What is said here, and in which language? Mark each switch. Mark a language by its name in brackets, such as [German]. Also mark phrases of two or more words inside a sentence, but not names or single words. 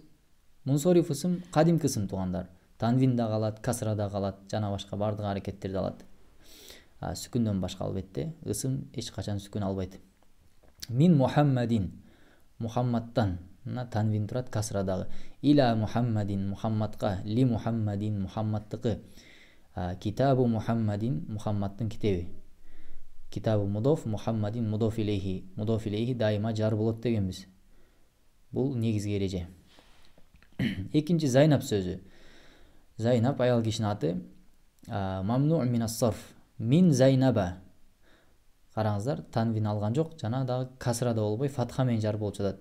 [Kyrgyz] Мунсариф ысым кадимки ысым туугандар. Танвин да калат, касра да калат, жана башка бардык аракеттерди алат. Сүкүндөн башка албетте ысым эч качан сүкүн албайт. [Arabic] من محمد, [Kyrgyz] Мухаммадтан, танвин турат, касра дагы. [Arabic] إلى محمد, Мухаммадка, لمحمد, Мухаммадтыкы. كتاب محمد, [Kyrgyz] Мухаммадтын китеби. [Arabic] كتاب مضاف، محمد مضاف إليه. مضاف إليه [Kyrgyz] дайыма жар болот дегенбиз. Бул негизги эреже. Экинчи Зайнаб сөзү. Зайнаб аял кишинин аты. [Arabic] ممنوع من الصرف. من زينب. [Kyrgyz] Караңыздар, танвин алган жок, жана дагы касра да болбой фатха менен жар болуп жатат.